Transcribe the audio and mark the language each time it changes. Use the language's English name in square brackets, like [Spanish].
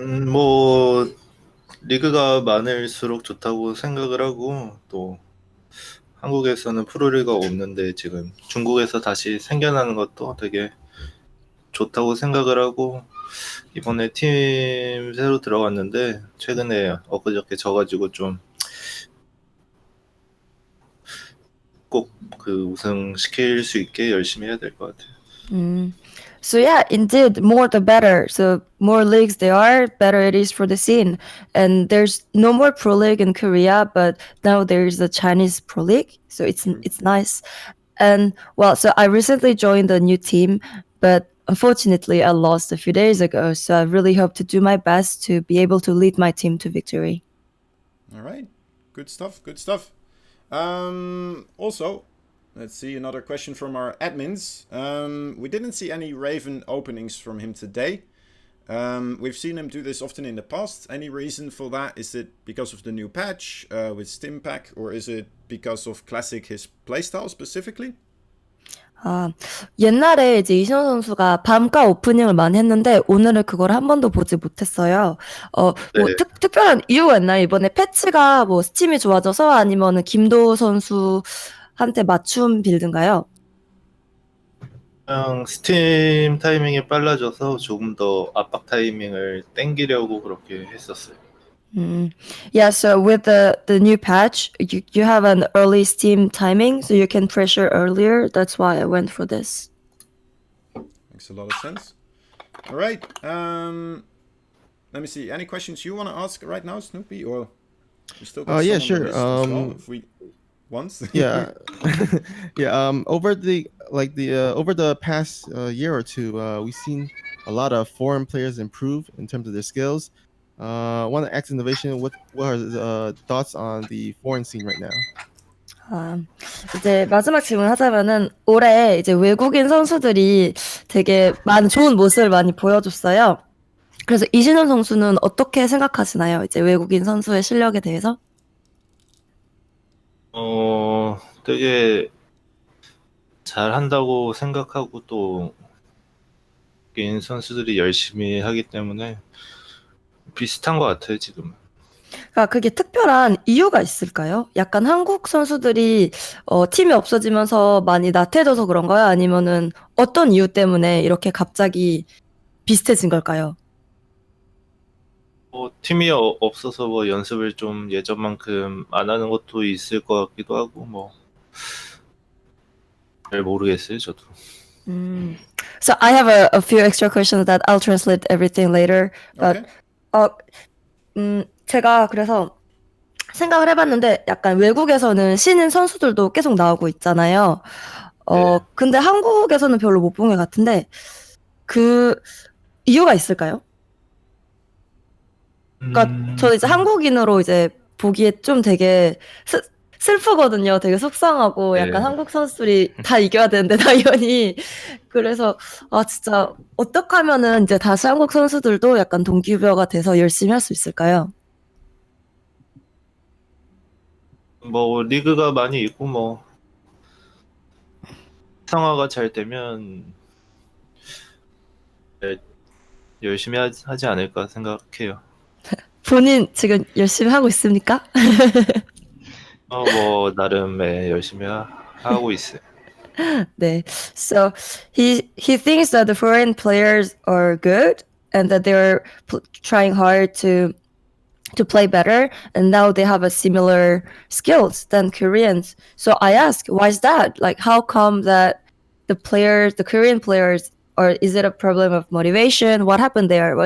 [Korean] 뭐 리그가 많을수록 좋다고 생각을 하고 또 한국에서는 프로리그가 없는데 지금 중국에서 다시 생겨나는 것도 되게 좋다고 생각을 하고 이번에 팀 새로 들어갔는데 최근에 엊그저께 져가지고 좀 꼭 그 우승 시킬 수 있게 열심히 해야 될 것 같아요. [English] So yeah, indeed, more the better. So more leagues there are, better it is for the scene. And there's no more pro league in Korea, but now there's a Chinese pro league, so it's nice. And well, so I recently joined a new team, but unfortunately I lost a few days ago. So I really hope to do my best to be able to lead my team to victory. All right. Good stuff. Also, let's see another question from our admins. We didn't see any Raven openings from him today. We've seen him do this often in the past. Any reason for that? Is it because of the new patch with Stimpack, or is it because of Classic, his playstyle specifically? [Korean] 옛날에 이제 이신호 선수가 밤가 오프닝을 많이 했는데 오늘은 그걸 한 번도 보지 못했어요. 뭐 네. 특별한 이유가 있나요? 이번에 패치가 뭐 스팀이 좋아져서 아니면은 김도우 선수한테 맞춤 빌드인가요? 그냥 스팀 타이밍이 빨라져서 조금 더 압박 타이밍을 땡기려고 그렇게 했었어요. [English] Yeah, so with the new patch, you have an early Steam timing, so you can pressure earlier. That's why I went for this. Makes a lot of sense. All right. Let me see. Any questions you want to ask right now, Snoopy, or we still got yeah, some on the list as well, if we once. Yeah. Yeah. like the over the past year or two, we've seen a lot of foreign players improve in terms of their skills. Want to ask innovation, what are the thoughts on the foreign scene right now? [Korean] 아, 이제 마지막 질문 하자면은 올해 이제 외국인 선수들이 되게 많은 좋은 모습을 많이 보여줬어요. 그래서 이신영 선수는 어떻게 생각하시나요? 이제 외국인 선수의 실력에 대해서? 되게 잘한다고 생각하고 또 개인 선수들이 열심히 하기 때문에 비슷한 것 같아요, 지금. 그러니까 그게 특별한 이유가 있을까요? 약간 한국 선수들이 팀이 없어지면서 많이 나태해져서 그런가요? 아니면은 어떤 이유 때문에 이렇게 갑자기 비슷해진 걸까요? 팀이 없어서 뭐 연습을 좀 예전만큼 안 하는 것도 있을 것 같기도 하고 뭐 잘 모르겠어요, 저도. [English] So I have a few extra questions that I'll translate everything later. But [Korean] 제가 그래서 생각을 해봤는데 약간 외국에서는 신인 선수들도 계속 나오고 있잖아요. 네. 근데 한국에서는 별로 못 본 것 같은데 그 이유가 있을까요? 그러니까 저는 이제 한국인으로 이제 보기에 좀 되게 슬프거든요. 되게 속상하고 네. 약간 한국 선수들이 다 이겨야 되는데 당연히 그래서 진짜 어떻게 하면은 이제 다시 한국 선수들도 약간 동기부여가 돼서 열심히 할 수 있을까요? 뭐 리그가 많이 있고 뭐 상화가 잘 되면 열심히 하지 않을까 생각해요. 본인 지금 열심히 하고 있습니까? 뭐 나름의 열심히 하고 있어요. 네. [English] So he thinks that the foreign players are good and that they're trying hard to play better, and now they have a similar skills than Koreans. So I ask, why is that? Like, how come that the Korean players, or is it a problem of motivation? What happened there?